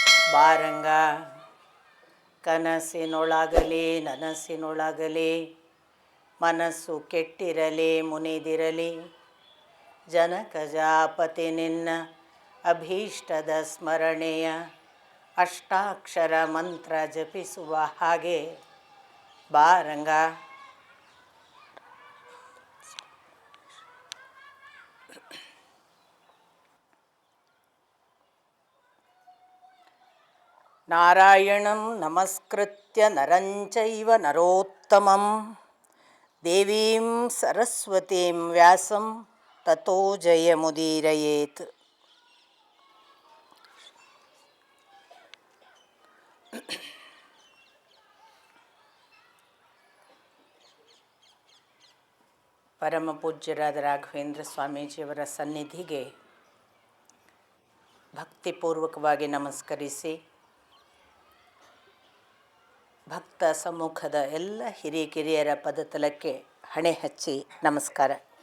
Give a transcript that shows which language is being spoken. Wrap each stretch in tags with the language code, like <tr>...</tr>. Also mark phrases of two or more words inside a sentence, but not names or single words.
<kn>ಬಾರಂಗ ಕನಸಿನೊಳಗಲಿ ನನಸಿನೊಳಗಲಿ ಮನಸ್ಸು ಕೆಟ್ಟಿರಲಿ ಮುನಿದಿರಲಿ ಜನಕಜಾಪತಿ ನಿನ್ನ ಅಭೀಷ್ಟದ ಸ್ಮರಣೆಯ ಅಷ್ಟಾಕ್ಷರ ಮಂತ್ರ ಜಪಿಸುವ ಹಾಗೆ ಬಾರಂಗ.</kn> <sa>ನಾರಾಯಣಂ ನಮಸ್ಕೃತ್ಯ ನರಂ ಚೈವ ನರೋತ್ತಮಂ ದೇವೀಂ ಸರಸ್ವತೀಂ ವ್ಯಾಸಂ ತತೋ ಜಯಮುದೀರಯೇತ್.</sa> <kn>ಪರಮ ಪೂಜ್ಯರಾದ ರಾಘವೇಂದ್ರ ಸ್ವಾಮೀಜಿಯವರ ಸನ್ನಿಧಿಗೆ ಭಕ್ತಿಪೂರ್ವಕವಾಗಿ ನಮಸ್ಕರಿಸಿ, ಭಕ್ತ ಸಮ್ಮುಖದ ಎಲ್ಲ ಹಿರಿಕಿರಿಯರ ಪದತಲಕ್ಕೆ ಹಣೆ ಹಚ್ಚಿ ನಮಸ್ಕಾರ.</kn>